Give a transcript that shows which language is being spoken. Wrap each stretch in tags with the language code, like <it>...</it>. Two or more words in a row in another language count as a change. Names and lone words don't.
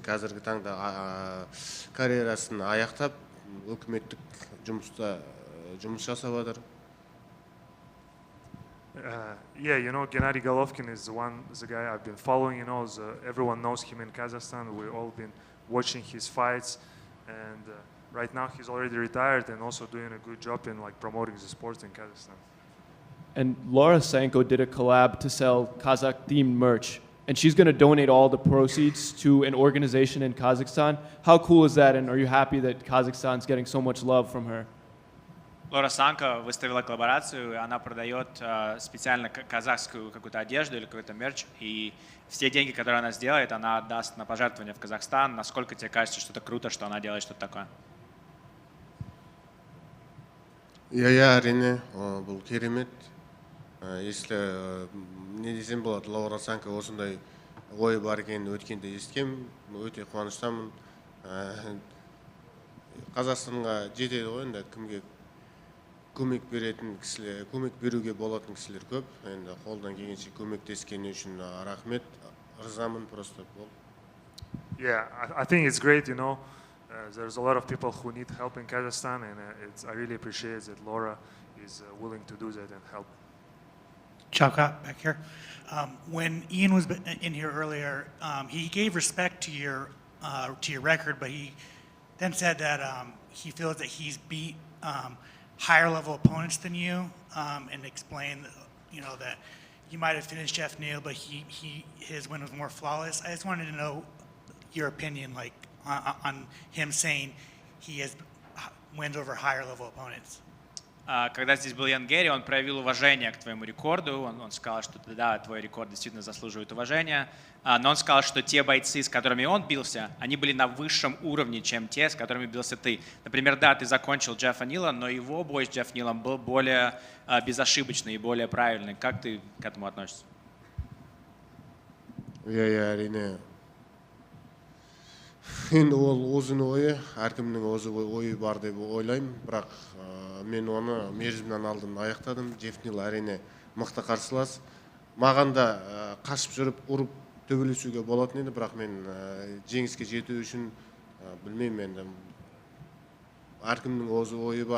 <kk>Қазіргі таңда карьерасын аяқтап, өкіметтік жұмыста жұмыс жасап жатыр.</kk> <en>Yeah, you know, Gennady Golovkin is the guy I've been following. You know, everyone knows him in Kazakhstan. We've all been watching his fights, and right now he's already retired and also doing a good job in promoting the sports in Kazakhstan. And Laura Sanko did a collab to sell Kazakh-themed merch, and she's going to donate all the proceeds to an organization in Kazakhstan. How cool is that, and are you happy that Kazakhstan's getting so much love from her?</en> <ru>Лора Санко выставила коллаборацию, и она продает специально казахскую какую-то одежду или какой-то мерч, и все деньги, которые она сделает, она отдаст на пожертвования в Казахстан. Насколько тебе кажется, что это круто, что она делает что-то такое?</ru> <kk>Әрине, бұл керемет. Если не десем болады, Лаура Санко осындай ой бар екенін өткенде естігем, өте қуаныштамын. Қазақстанға жетеді ғой, енді кімге көмек беруге болатын кісілер көп. Енді қолдан келгенше көмектескені үшін рахмет, ырзамын просто бол.</kk> <en>Yeah, I think it's great, you know. There's a lot of people who need help in Kazakhstan, and I really appreciate that Laura is willing to do that and help. Shavkat, back here. When Ian was in here earlier, he gave respect to your record, but he then said that he feels that he's beat higher level opponents than you, and explained, you know, that you might have finished Jeff Neal, but his win was more flawless. I just wanted to know your opinion, like on him saying he has wins over higher level opponents.</en> <ru>Когда здесь был Гарри, он проявил уважение к твоему рекорду. Он сказал, что да, твой рекорд действительно заслуживает уважения. Но он сказал, что те бойцы, с которыми он бился, они были на высшем уровне, чем те, с которыми бился ты. Например, да, ты закончил Джеффа Нила, но его бой с Джефф Нилом был более безошибочный и более правильный. Как ты к этому относишься?</ru> <kk>Әрине. Енді ол өзінің ойы, әркімнің өзі ойы бар деп ойлаймын, бірақ мен оны мерзімнен алдын аяқтадым. Джефф Нил әрине мықты қарсылас. Маған да қашып жүріп, ұрып төбелесуге болатын еді, бірақ мен жеңіске жету үшін білмеймін енді әркімнің өз ойы бар.</kk>